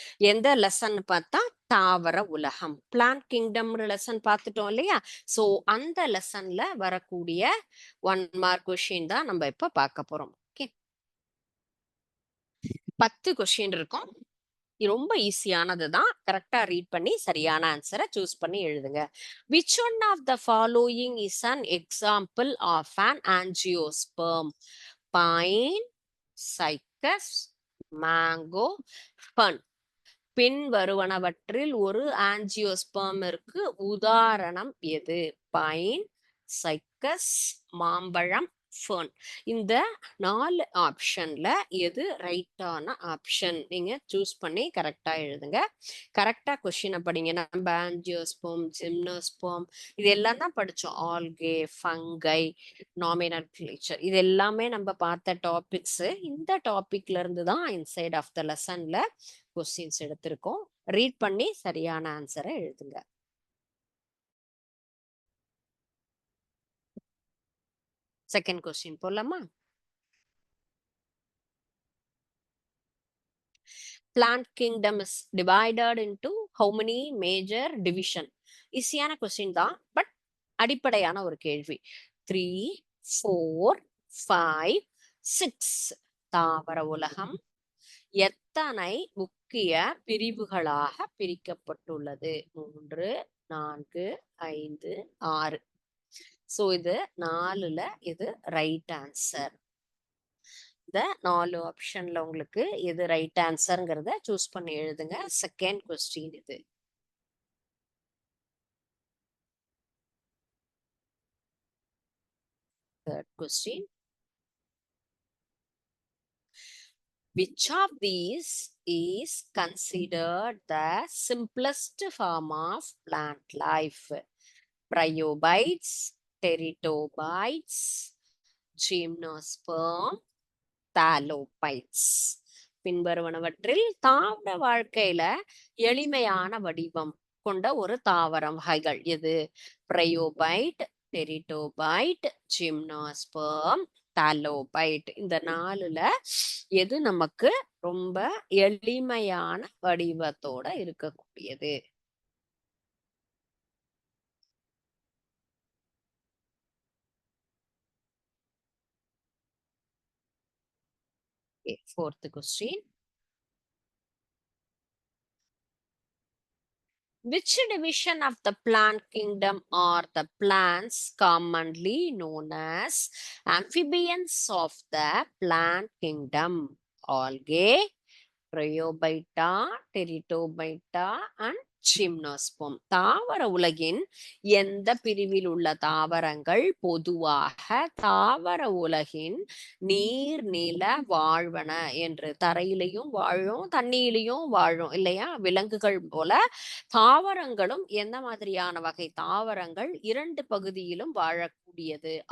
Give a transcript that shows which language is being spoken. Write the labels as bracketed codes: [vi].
[ta] எந்த லெசன் பார்த்தா தாவர உலகம், பிளான்ட் கிங்டம் லெசன் பார்த்துட்டோம் இல்லையா? சோ அந்த லெசன்ல வரக்கூடிய 1 மார்க் கொஸ்டின் தான் நம்ம இப்ப பார்க்க போறோம். ஓகே, 10 கொஸ்டின் இருக்கும். ரொம்ப ஈஸியானது தான். கரெக்டா ரீட் பண்ணி சரியான ஆன்சரை சூஸ் பண்ணி எழுதுங்க. [en] Which one of the following is an example of an angiosperm? Pine, cypress, mango, fern. [ta] பின் வருவனவற்றில் ஒரு ஆஞ்சியோஸ்பர்மிற்கு உதாரணம் எது? பைன், சைக்கஸ், மாம்பழம், ஃபர்ன். இந்த 4 ஆப்ஷன்ல எது ரைட்டான ஆப்ஷன்? நீங்க சூஸ் பண்ணி கரெக்டா எழுதுங்க. கரெக்டா கொஸ்டினை படிங்க. நம்ம ஆஞ்சியோஸ்பர்ம், ஜிம்னோஸ்பர்ம் இது எல்லாம் தான் படிச்சோம். ஆல்கே, ஃபங்கை, நாமினோக்லேச்சர் இது எல்லாமே நம்ம பார்த்த டாபிக்ஸ். இந்த டாபிக்ல இருந்து தான் [en] inside of the லெசன்ல [ta] கொஸ்டின்ஸ் எடுத்திருக்கோம். ரீட் பண்ணி சரியான ஆன்சரை எழுதுங்க. செகண்ட் கொஸ்டின் போலாமா? [en] plant kingdom is divided into how many major division? [ta] ஈஸியான கொஸ்டின் தான், பட் அடிப்படையான ஒரு கேள்வி. 3, 4, 5, 6 தாவர உலகம் எத்தனை முக்கிய பிரிவுகளாக பிரிக்கப்பட்டுள்ளது? 3, 4, 5, 6. சோ இது 4ல இது ரைட் ஆன்சர். இந்த 4 ஆப்ஷன்ல உங்களுக்கு எது ரைட் ஆன்சர்ங்கிறத சூஸ் பண்ணி எழுதுங்க. செகண்ட் கொஸ்டின் இது. [en] Third question. Which of these is considered the simplest form of plant life? Bryobites, teratobites, gymnosperm, thallophytes. [ta] பின்வருவனவற்றில் தாவர வாழ்க்கையில எளிமையான வடிவம் கொண்ட ஒரு தாவரம் வகைகள் எது? Bryophyte, pteridophyte, gymnosperm, thallophyte. இந்த 4ல எது நமக்கு ரொம்ப எளிமையான வடிவத்தோட இருக்கக்கூடியது? [en] Fourth question. Which division of the plant kingdom are the plants commonly known as amphibians of the plant kingdom? Algae, Bryobita, Teratobita and gymnosperm. [ta] தாவர உலகின் எந்த பிரிவில் உள்ள தாவரங்கள் பொதுவாக தாவர உலகின் நீர்நில வாழ்வன என்று? தரையிலையும் வாழும், தண்ணியிலையும் வாழும் இல்லையா? விலங்குகள் போல தாவரங்களும் எந்த மாதிரியான வகை தாவரங்கள் 2 பகுதியிலும் வாழக்கூடியது?